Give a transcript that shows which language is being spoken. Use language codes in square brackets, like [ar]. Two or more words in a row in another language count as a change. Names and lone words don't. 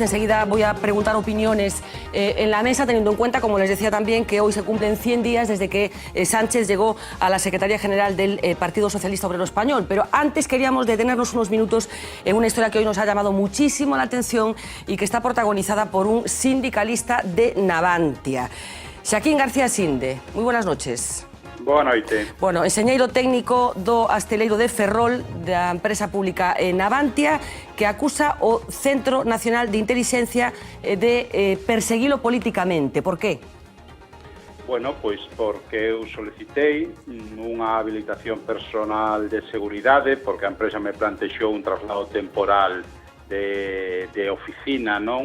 [es] Enseguida voy a preguntar opiniones en la mesa, teniendo en cuenta, como les decía también, que hoy se cumplen 100 días desde que Sánchez llegó a la Secretaría General del Partido Socialista Obrero Español. Pero antes queríamos detenernos unos minutos en una historia que hoy nos ha llamado muchísimo la atención y que está protagonizada por un sindicalista de Navantia. Xaquín García Sinde, muy buenas noches. [gl] Boa noite. Bueno, enxeñeiro técnico do asteleiro de Ferrol da empresa pública Navantia, que acusa o Centro Nacional de Intelixencia de perseguilo políticamente. [es] Por qué? [gl] Bueno, pois porque eu solicitei unha habilitación personal de seguridade, porque a empresa me plantexou un traslado temporal de oficina, non?